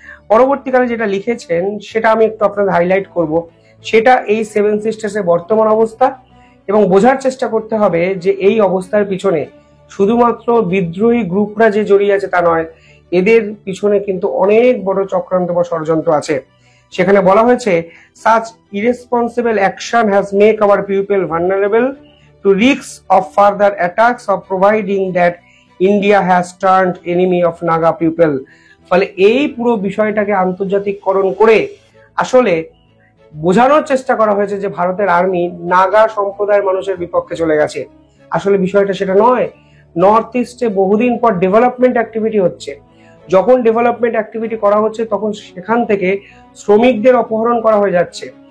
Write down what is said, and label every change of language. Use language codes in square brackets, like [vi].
[bn] পরবর্তীকালে যেটা লিখেছেন সেটা আমি একটু আপনাদের হাইলাইট করব, সেটা এই সেভেন সিস্টার্সের বর্তমান অবস্থা, এবং বোঝার চেষ্টা করতে হবে যে এই অবস্থার পিছনে শুধুমাত্র বিদ্রোহী গ্রুপরা যে জড়িয়ে আছে তা নয়, এদের পিছনে কিন্তু অনেক বড় চক্রান্ত বা ষড়যন্ত্র আছে। সেখানে বলা হয়েছে, [en] such irresponsible action has made our people vulnerable to risks of further attacks of providing that India has turned enemy of Naga people। [bn] ফলে এই পুরো বিষয়টাকে আন্তর্জাতিককরণ করে আসলে বোঝানোর চেষ্টা করা হয়েছে যে ভারতের আর্মি নাগা সম্প্রদায়ের মানুষের বিপক্ষে চলে গেছে। আসলে বিষয়টা সেটা নয়। নর্থ ইস্টে বহুদিন পর ডেভেলপমেন্ট অ্যাক্টিভিটি হচ্ছে, যখন ডেভেলপমেন্ট অ্যাক্টিভিটি করা হচ্ছে তখন সেখান থেকে শ্রমিকদের অপহরণ করা হয়ে যাচ্ছে।